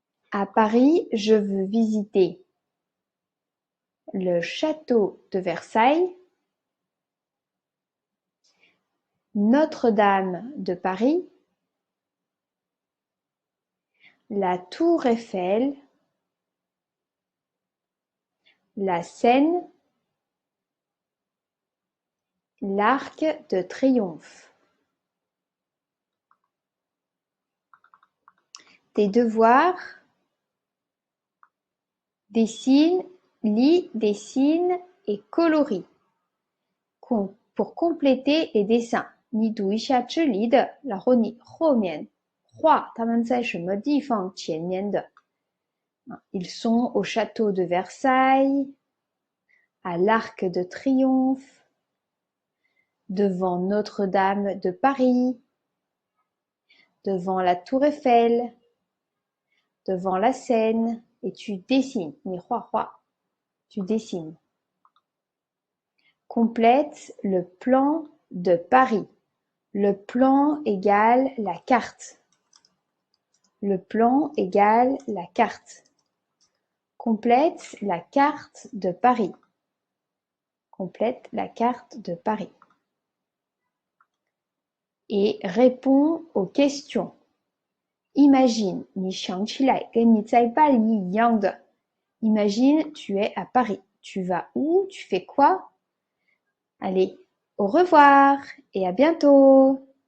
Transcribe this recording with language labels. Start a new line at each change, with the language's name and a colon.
French: À Paris, je veux visiter le château de Versailles, Notre-Dame de Paris, la tour Eiffel, la Seine, l'Arc de Triomphe. Tes devoirs: dessine, lis, dessine et colorie. Pour compléter les dessins,
Chinese: 你读一下这里的，然后你后面画它们在什么地方前面的。
French: Ils sont au château de Versailles, à l'Arc de Triomphe, devant Notre-Dame de Paris, devant la Tour Eiffel, devant la Seine, et tu dessines.
Chinese: 你画画，
French: tu dessines. Complète le plan de Paris. Le plan égale la carte. Le plan égale la carte. Complète la carte de Paris. Complète la carte de Paris. Et réponds aux questions.
Chinese: Imagine, 你想起来跟你在巴黎一样的。
French: Imagine, tu es à Paris. Tu vas où? Tu fais quoi? Allez, au revoir et à bientôt!